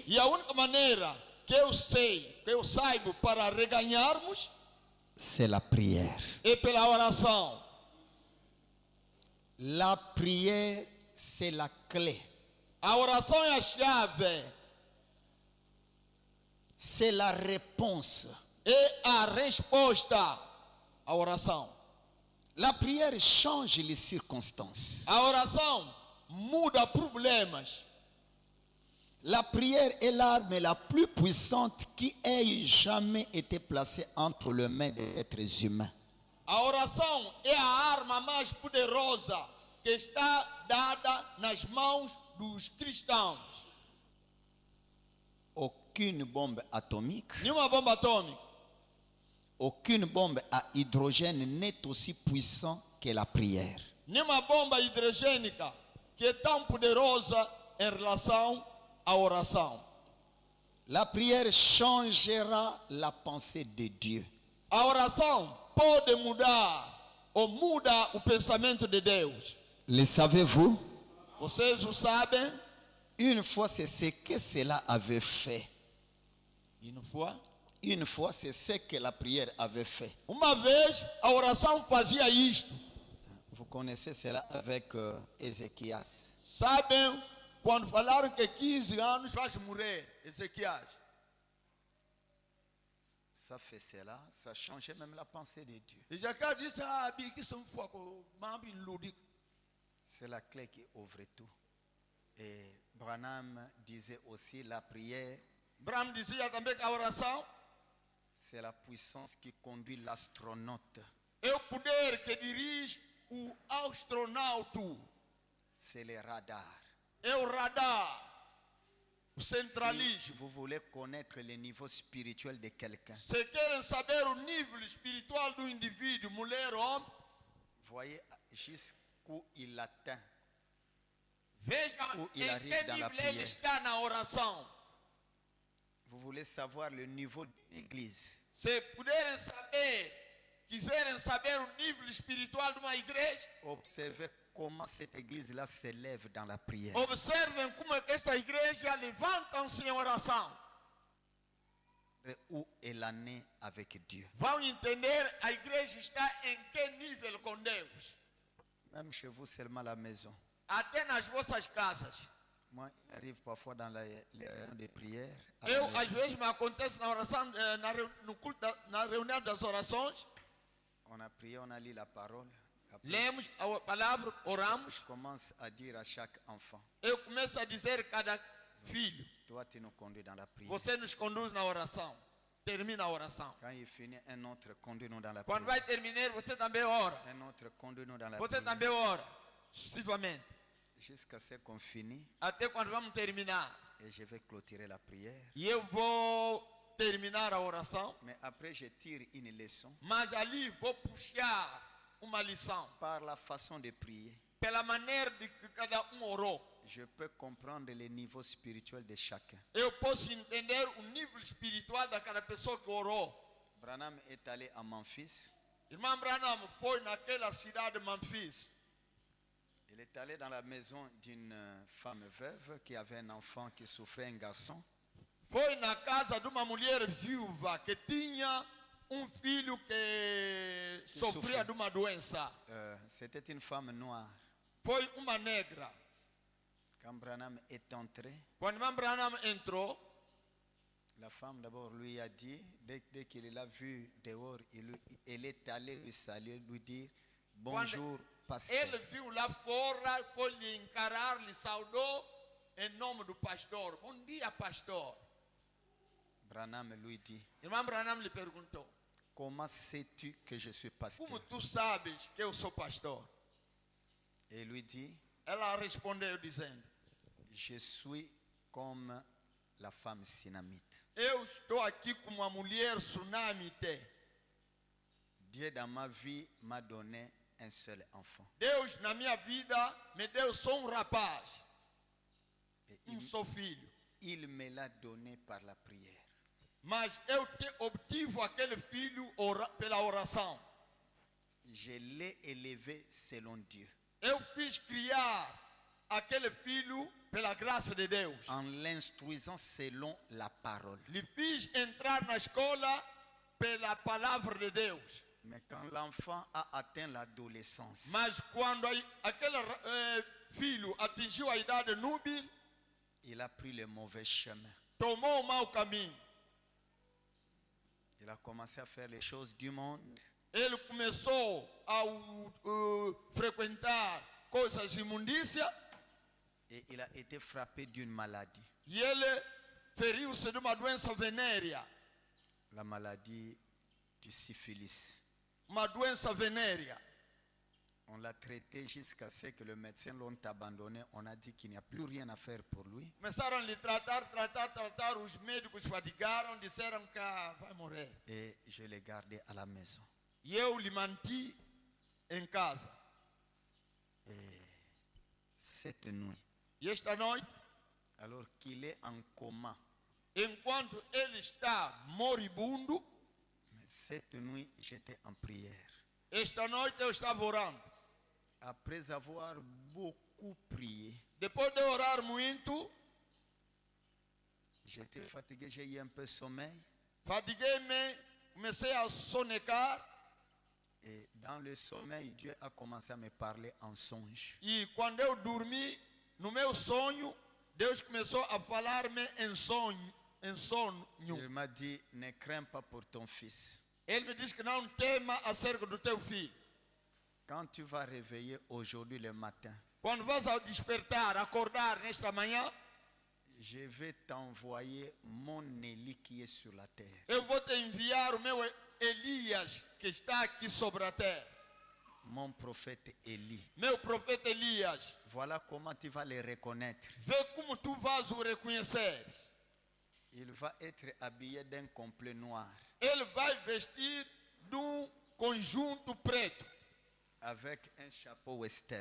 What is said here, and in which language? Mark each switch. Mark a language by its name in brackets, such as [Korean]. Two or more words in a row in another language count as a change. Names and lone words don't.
[Portuguese] E a única maneira que eu sei, que eu saiba para reganharmos [French] c'est la prière. [Portuguese] é pela oração. [French] La prière, c'est la clé. [Portuguese] A oração é a chave, [French] C'est la réponse. [Portuguese] é a resposta à oração. [French] La prière change les circonstances. [Portuguese] A oração muda problemas. [French] La prière est l'arme la plus puissante qui ait jamais été placée entre les mains des êtres humains. [Portuguese] A oração é a arma mais poderosa que está dada nas mãos dos cristãos. [French] Aucune bombe atomique, [Portuguese] Nenhuma bomba atômica, [French] aucune bombe à hydrogène n'est aussi puissante que la prière. [Portuguese] nenhuma bomba hidrogênica que é tão poderosa em relação à oração. [French] La prière changera la pensée de Dieu. [Portuguese] A oração pode mudar ou muda o pensamento de Deus. [French] Le savez-vous? [Portuguese] Vocês o sabem? [French] Une fois, c'est ce que cela avait fait. [Portuguese] E não foi? [French] Une fois, c'est ce que la prière avait fait. [Portuguese] Uma vez a oração fazia isto. [French] Vous connaissez cela avec Ézéchias. [Portuguese] Sabem quando falaram que 15 anos faz morrer Ezequias? [French] Ça fait cela, ça changeait même la pensée de Dieu. [Portuguese] Ezequias disse: "Ah, que são foco, mambi ludic." [French] C'est la clé qui ouvre tout. Et Branham disait aussi la prière, [Portuguese] Bram dizia também que a oração [French] c'est la puissance qui conduit l'astronaute. [Portuguese] é o poder que dirige o astronauta, [French] C'est le radar. [Portuguese] é o radar, o [French] Si [Portuguese] centralismo. [French] vous voulez connaître le niveau spirituel de quelqu'un, [Portuguese] Se querem saber o nível espiritual do indivíduo, mulher ou homem, [French] voyez jusqu'où il atteint. [Portuguese] vejam [French] Ou [Portuguese] em [French] il arrive [Portuguese] que [French] dans la [Portuguese] nível ele [French] prière. [Portuguese] está na oração. [French] Vous voulez savoir le niveau de l'église. [Portuguese] Se puderem saber, quiserem saber o nível espiritual de uma igreja, [French] Observez comment cette église-là s'élève dans la prière. [Portuguese] observem como é que esta igreja levantam-se em oração. [French] Où elle en est avec Dieu. [Portuguese] Vão entender a igreja está em que nível com Deus. [French] Même chez vous seulement à la maison. [Portuguese] Até nas vossas casas. [French] Moi, il arrive parfois dans les réunions de prière. à la [Portuguese] Eu, [French] maison. [Portuguese] às vezes, me acontece na oração, no culto, na reunião das orações, [French] On a prié, on a lu la parole. Après, [Portuguese] lemos a palavra, oramos. [French] je commence à dire à chaque enfant, [Portuguese] Eu começo a dizer a cada filho: [French] toi tu nous conduis dans la prière. [Portuguese] você nos conduz na oração. Termina a oração. [French] Quand il finit, un autre conduit-nous dans la [Portuguese] Quando [French] prière. [Portuguese] vai terminar, você também ora. [French] Un autre conduit-nous dans la [Portuguese] Você [French] prière. [Portuguese] também ora. Sucessivamente. [French] Jusqu'à ce qu'on finisse, [Portuguese] Até quando vamos terminar. [French] et je vais clôturer la prière. [Portuguese] E eu vou terminar a oração. [French] Mais après, je tire une leçon [Portuguese] Mas ali vou puxar uma lição. [French] par la façon de prier. [Portuguese] Pela maneira de que cada orou. [French] Je peux comprendre le niveau spirituel de chacun. [Portuguese] Eu posso entender o nível espiritual daquela pessoa que orou. [French] Branham est allé à Memphis. [Portuguese] Irmã Branham foi naquela cidade de Memphis. [French] Il est allé dans la maison d'une femme veuve qui avait un enfant qui souffrait, un garçon. [Portuguese] Foi na casa de uma mulher viúva que tinha filho que sofria sofre. de uma doença. [French] C'était une femme noire. [Portuguese] Foi uma negra. [French] Quand Branham est entré, [Portuguese] Quando irmã Branham entrou, [French] la femme d'abord lui a dit, dès qu'il l'a vu dehors, elle est allée lui saluer, lui dire bonjour, pasteur. [Portuguese] ele viu lá fora, foi lhe encarar, lhe saudou em nome do pastor. Bom dia, pastor. [French] Branham lui dit, [Portuguese] Irmã Branham lhe perguntou: [French] comment sais-tu que je suis pasteur? [Portuguese] como tu sabes que eu sou pastor? [French] Et lui dit, [Portuguese] Ela respondeu dizendo: [French] je suis comme la femme sinamite. [Portuguese] Eu estou aqui com uma mulher sunamite. [French] Dieu dans ma vie m'a donné un seul enfant. [Portuguese] Deus na minha vida me deu só rapaz, [French] Et [Portuguese] só filho. [French] il me l'a donné par la prière. [Portuguese] Mas eu obtive aquele filho pela oração. [French] Je l'ai élevé selon Dieu. [Portuguese] Eu fiz criar aquele filho pela graça de Deus. [French] En l'instruisant selon la parole. [Portuguese] Lhe fiz entrar na escola pela palavra de Deus. [French] Mais quand l'enfant a atteint l'adolescence, [Portuguese] Mas quando aquele filho atingiu a idade núbil, [French] il a pris le mauvais chemin. [Portuguese] tomou o mau caminho. [French] Il a commencé à faire les choses du monde. [Portuguese] Ele começou a frequentar coisas imundícias [French] Et il a été frappé d'une maladie. [Portuguese] e ele feriu-se de uma doença venérea. [French] La maladie du syphilis. [Portuguese] Uma doença venérea. [French] On l'a traité jusqu'à ce que le médecin l'ont abandonné. On a dit qu'il n'y a plus rien à faire pour lui. [Portuguese] Começaram a lhe tratar. Os médicos fadigaram, disseram que vai morrer. [French] Et je l'ai gardé à la maison. [Portuguese] E eu lhe manti em casa. [French] Cette nuit, [Portuguese] E esta noite, [French] alors qu'il est en coma, [Portuguese] enquanto ele está moribundo, [French] cette nuit, j'étais en prière. [Portuguese] esta noite eu estava orando. [French] Après avoir beaucoup prié, [Portuguese] Depois de orar muito, [French] j'étais fatigué, j'ai eu un peu sommeil. [Portuguese] fadiguei-me, comecei a sonecar. [French] Et dans le sommeil, Dieu a commencé à me parler en songe. [Portuguese] E quando eu dormi, no meu sonho, Deus começou a falar-me em sonho. [French] Il m'a dit, ne crains pas pour ton fils. [Portuguese] Ele me disse que não tema acerca do teu filho. [French] Quand tu vas réveiller aujourd'hui le matin, [Portuguese] Quando vas ao despertar, acordar nesta manhã, [French] je vais t'envoyer mon Élie qui est sur la terre. [Portuguese] eu vou te enviar o meu Elias, que está aqui sobre a terra. [French] Mon prophète Élie. [Portuguese] Meu profeta Elias. [French] Voilà comment tu vas le reconnaître. [Portuguese] Vê como tu vas o reconhecer. [French] Il va être habillé d'un complet noir. [Portuguese] Ele vai vestir de conjunto preto, [French] Avec un chapeau western.